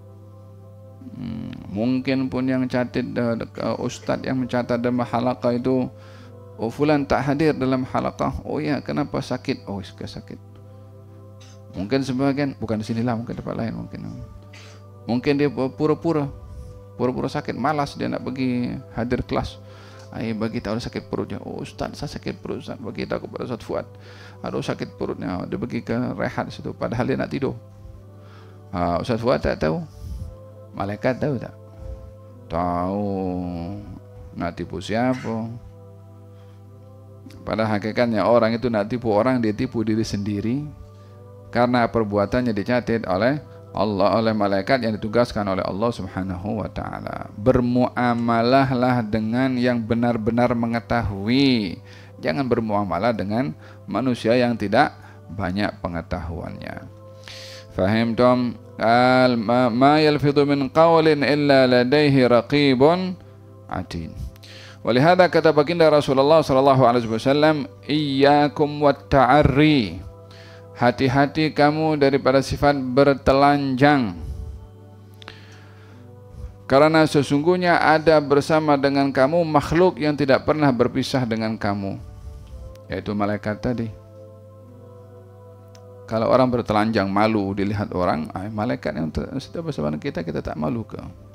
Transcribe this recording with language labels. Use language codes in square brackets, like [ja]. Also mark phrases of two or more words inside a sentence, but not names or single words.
[ms] Mungkin pun yang catat ustaz yang mencatat dalam halaqah itu, oh fulan tak hadir dalam halaqah. Oh ya, kenapa sakit? Oh sakit. Mungkin sebagian bukan di sinilah, mungkin tempat lain mungkin dia pura-pura sakit, malas dia nak pergi hadir kelas. Bagi tahu sakit perutnya. Oh ustaz, saya sakit perut ustaz. Bagi tahu kepada Ustaz Fuad, aduh sakit perutnya. Dia pergi ke rehat situ padahal dia nak tidur. Ustaz Fuad tak tahu. Malaikat tahu tak? Tahu. Nak tipu siapa? Pada hakikatnya orang itu nak tipu orang, dia tipu diri sendiri, karena perbuatannya dicatat oleh Allah, oleh malaikat yang ditugaskan oleh Allah [ar] سبحانه وتعالى. [ms] Bermuamalahlah dengan yang benar-benar mengetahui. Jangan bermuamalah dengan manusia yang tidak banyak pengetahuannya. [ar] فهمتم? ما يلفظ من قول إلا لديه رقيب عتيد. ولهذا [ms] kata baginda [ar] رسول الله صلى الله عليه وسلم إياكم والتعري. [ms] Hati-hati kamu daripada sifat bertelanjang, karena sesungguhnya ada bersama dengan kamu makhluk yang tidak pernah berpisah dengan kamu, yaitu malaikat tadi. Kalau orang bertelanjang malu dilihat orang, malaikat yang sedang bersama kita tak malu ke?